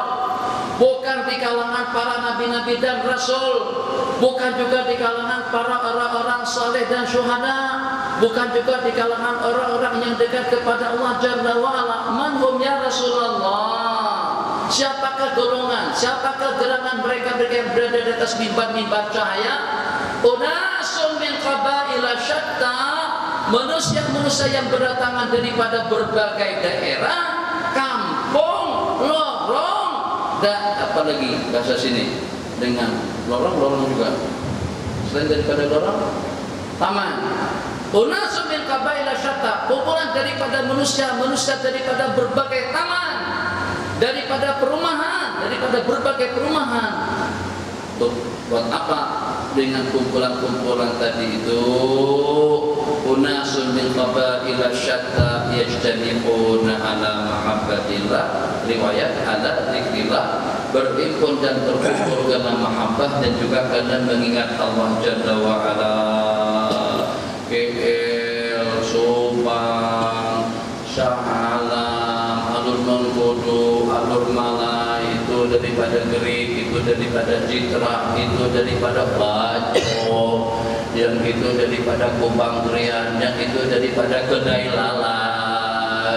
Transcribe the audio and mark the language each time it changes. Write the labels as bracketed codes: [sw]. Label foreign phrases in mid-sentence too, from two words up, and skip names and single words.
[ms] Bukan di kalangan para nabi-nabi dan rasul, bukan juga di kalangan para orang-orang saleh dan syuhada, bukan juga di kalangan orang-orang yang dekat kepada Allah [ar] جل وعلا. من هم يا رسول الله? [ms] Siapakah golongan, siapakah gerangan mereka yang berada di atas mimbar cahaya? [ar] أناس من قبائل شتى, [ms] manusia-manusia yang berdatangan daripada berbagai daerah, kampung, lorong, dan apa lagi bahasa sini dengan lorong juga. Selain daripada lorong, taman. [ar] أناس من قبائل شتى, [ms] kumpulan daripada manusia daripada berbagai taman, daripada perumahan, daripada berbagai perumahan. Buat apa dengan kumpulan-kumpulan tadi itu? [ar] أناس من قبائل شتى يجتمعون على محبة الله, [ms] riwayat [ar] على ذكر الله, [ms] berhimpun dan berkumpul karena mahabbah dan juga karena mengingat Allah [ar] جل وعلا. [ms] KL, Subang, Shah Alam, Alur Mengkudu, Alur Malai, itu daripada Gerik, itu daripada Citra, itu daripada Baco, yang itu daripada Kubang Rian, yang itu daripada Kedai Lalat.